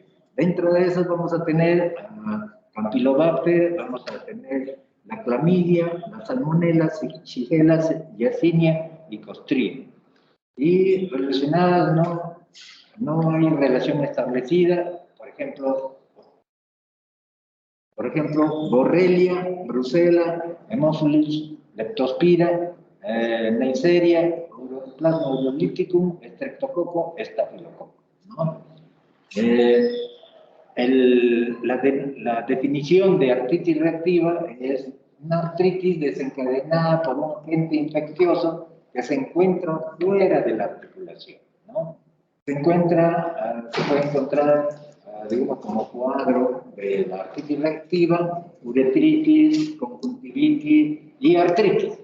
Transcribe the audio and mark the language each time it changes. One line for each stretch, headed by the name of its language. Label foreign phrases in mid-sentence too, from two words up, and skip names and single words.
Spanish: Dentro de eso vamos a tener Campylobacter, vamos a tener la clamidia, la salmonella, Shigella, Yersinia y Clostridium. Y relacionadas no hay relación establecida, por ejemplo, Borrelia, Brucella, Haemophilus, Leptospira, Neisseria, Plasma urolíticum, Streptococo, Staphylococcus, ¿no? La definición de artritis reactiva es una artritis desencadenada por un agente infeccioso que se encuentra fuera de la articulación, ¿no? Se puede encontrar, digamos, como cuadro de la artritis reactiva, uretritis, conjuntivitis y artritis.